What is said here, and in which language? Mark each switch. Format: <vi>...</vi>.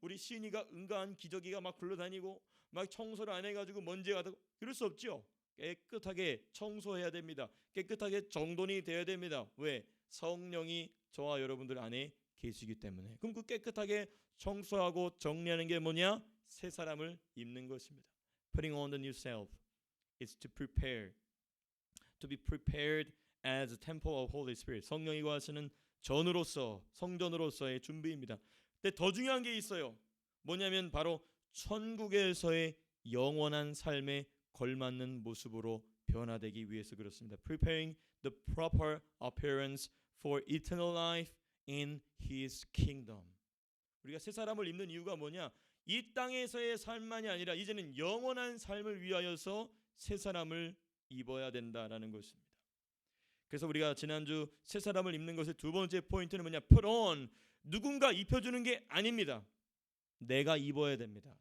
<ko>우리 시인이가 은가한 기저귀가 막 굴러다니고 막 청소를 안 해가지고 먼지가 가고 그럴 수 없죠. 깨끗하게 청소해야 됩니다. 깨끗하게 정돈이 되어야 됩니다. 왜? 성령이 저와 여러분들 안에 계시기 때문에. 그럼 그 깨끗하게 청소하고 정리하는 게 뭐냐? 새 사람을 입는 것입니다.</ko> <en>Putting on the new self is to be prepared as a temple of Holy Spirit.</en> <ko>성령이 거하시는 전으로서 성전으로서의 준비입니다. 근데 더 중요한 게 있어요. 뭐냐면 바로 천국에서의 영원한 삶에 걸맞는 모습으로 변화되기 위해서 그렇습니다.</ko> <en>Preparing the proper appearance for eternal life in His kingdom.</en> <ko>우리가 새 사람을 입는 이유가 뭐냐? 이 땅에서의 삶만이 아니라 이제는 영원한 삶을 위하여서 새 사람을 입어야 된다라는 것입니다. 그래서 우리가 지난주 새 사람을 입는 것의 두 번째 포인트는 뭐냐?</ko> <en>Put on.</en> <ko>누군가 입혀주는 게 아닙니다. 내가 입어야 됩니다.</ko>